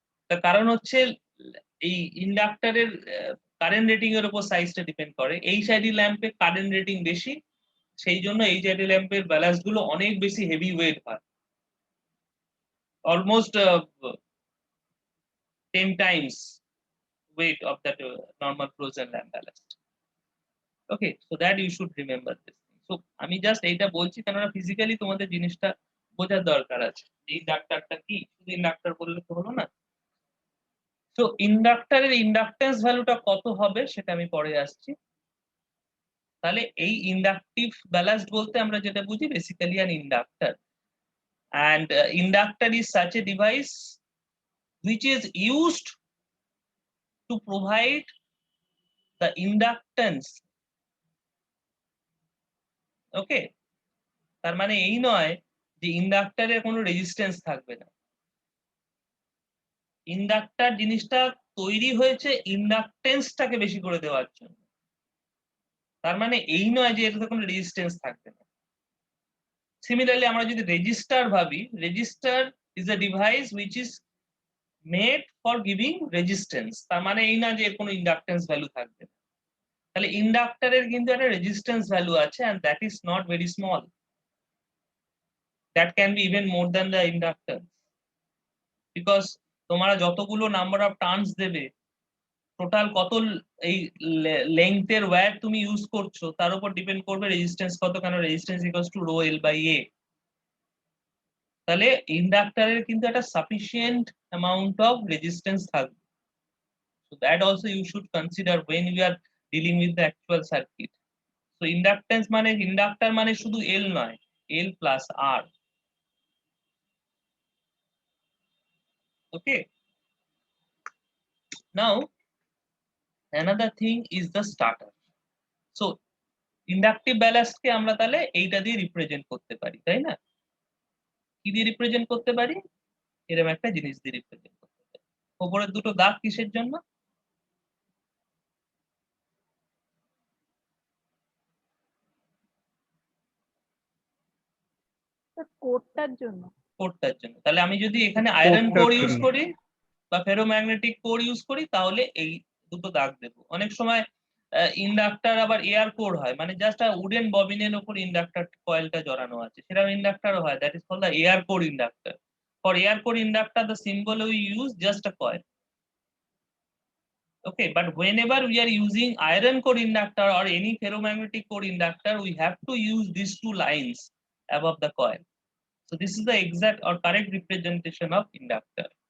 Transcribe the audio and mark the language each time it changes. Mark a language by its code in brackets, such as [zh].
[bn] তার কারণ হচ্ছে এই ইন্ডাক্টরের কারেন্ট রেটিং এর উপর সাইজটা ডিপেন্ড করে। এইচআইডি ল্যাম্পে কারেন্ট রেটিং বেশি, সেই জন্য এইচআইডি ল্যাম্পের ব্যালান্স গুলো অনেক বেশি হেভি ওয়েট হয়, [en] Almost 10 times weight of that normal fluorescent lamp ballast. Okay, so that you should remember this. [bn] So আমি জাস্ট এইটা বলছি কেননা ফিজিক্যালি তোমাদের জিনিসটা বোঝার দরকার আছে। ইন্ডাক্টরটা কি, শুধু ইন্ডাক্টর বললে তো হলো না। তো ইন্ডাক্টরের ইন্ডাক্টেন্স ভ্যালুটা কত হবে সেটা আমি পরে আসছি। তাহলে এই ইন্ডাকটিভ ব্যালান্সড বলতে আমরা যেটা বুঝি [en] Basically an inductor, and inductor is such a device which is used to provide the inductance. [bn] ওকে, তার মানে এই নয় যে ইন্ডাক্টরের কোনো রেজিস্ট্যান্স থাকবে না। ইন্ডাক্টর জিনিসটা তৈরি হয়েছে ইন্ডাকটেন্সটাকে বেশি করে দেওয়ার জন্য, তার মানে এই নয় যে এটাতে কোনো রেজিস্ট্যান্স থাকবে না। সিমিলারলি আমরা যদি রেজিস্টার ভাবি, [en] resistor is a device which is made for giving resistance, [bn] তার মানে এই না যে এর কোনো ইন্ডাকটেন্স ভ্যালু থাকবে না। তাহলে ইন্ডাক্টরের কিন্তু একটা রেজিস্ট্যান্স ভ্যালু আছে, [en] and that is not very small, that can be even more than the inductance, because [bn] তোমরা যতগুলো নাম্বার অফ টার্নস দেবে, টোটাল কত এই লেংথের ওয়্যার তুমি ইউজ করছো তার উপর ডিপেন্ড করবে রেজিস্ট্যান্স কত, কেন resistance equals to rho L by এ। তাহলে ইন্ডাক্টরের কিন্তু একটা সাফিসিয়েন্ট অ্যামাউন্ট অফ রেজিস্ট্যান্স থাকবে, [en] so that also you should consider when you are dealing with the actual circuit. [bn] So inductance মানে ইন্ডাক্টর মানে শুধু এল নয়, এল plus আর। [en] Okay, now another thing is the starter. [bn] So inductive balance কে আমরা তাহলে এইটা দিয়ে represent করতে পারি, তাই না? কি দিয়ে রিপ্রেজেন্ট করতে পারি? এরকম একটা জিনিস দিয়ে রিপ্রেজেন্ট করতে পারি। উপরের দুটো দাগ কিসের জন্য? কোডটার জন্য। কোরটার জন্য। তাহলে আমি যদি এখানে আয়রন কোর কোরটার ইউজ জন্য। করি বা ফেরোম্যাগনেটিক কোর ইউজ করি, তাহলে এই দুটো দাগ দেবো। অনেক সময় ইন্ডাক্টর আবার এয়ার কোর হয়, মানে জাস্ট উডেন ববিনের উপর ইন্ডাক্টর কয়েলটা জড়ানো আছে, সেরকম ইন্ডাক্টরও হয়, [en] That is called the air core inductor. For air core inductor the symbol we use just a coil. Okay, but whenever we are using iron core inductor or any ferromagnetic core inductor, we have to use these two lines above the coil. So this is the exact or correct representation of inductor.